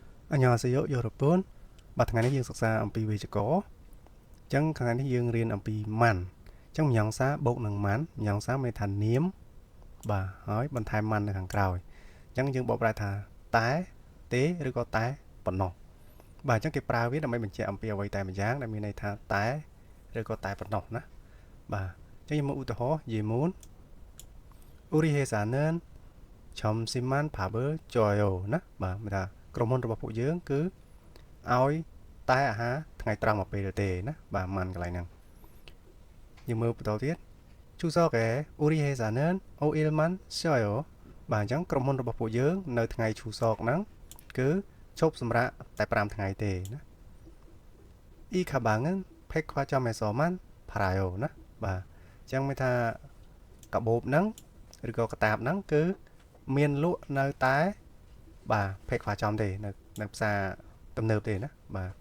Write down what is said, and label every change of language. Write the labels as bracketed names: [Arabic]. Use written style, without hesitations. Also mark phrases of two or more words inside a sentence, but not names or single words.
[Korean] 안녕하세요 여러분. [Khmer] ថ្ងៃនេះយើងសិក្សាអំពីវេយ្យាករណ៍អញ្ចឹងថ្ងៃនេះយើងរៀនអំពីម៉ាន់អញ្ចឹងម្យ៉ាងសាបូកនឹងម៉ាន់ម្យ៉ាងសាមានថានាមបាទហើយបន្ថែមម៉ាន់នៅខាងក្រោយអញ្ចឹងយើងបក ប្រែថាតែទេឬក៏តែប៉ុណ្ណោះបាទអញ្ចឹងគេប្រើវាដើម្បីបញ្ជាក់អំពីអ្វីតែម្យ៉ាងដែលមានន័យថាតែឬក៏តែប៉ុណ្ណោះណាបាទអញ្ចឹងយើងមកឧ ទាហរណ៍យេមូន [Korean] 우리 회사는 점심만 밥을 줘요 [Khmer] ណាបាទមានថាក្រុមហ៊ុនរបស់ពួកយើងគឺឲ្យតែ អាហារថ្ងៃត្រង់មកពេលទេណាបាទម៉ាន់កន្លែងហ្នឹងយើងមើលបន្តទៀត [Korean] 추석에 우리 회사는 5일만 쉬어요 [Khmer] បាទអញ្ចឹងក្រុមហ៊ុនរបស់ពួកយើងនៅថ្ងៃឈូសកហ្នឹងគឺឈប់សម្រាកតែ5ថ្ងៃទេណា [Korean] 이 가방은 백화점에서만 팔아요 [Khmer] ណាបាទអញ្ចឹងមានថាកាបូបហ្នឹងឬក៏កតាបហ្នឹងគឺមានលក់នៅតែបាទ ផេកខ្វះចំទេនៅផ្សារទំនើបទេណាបាទ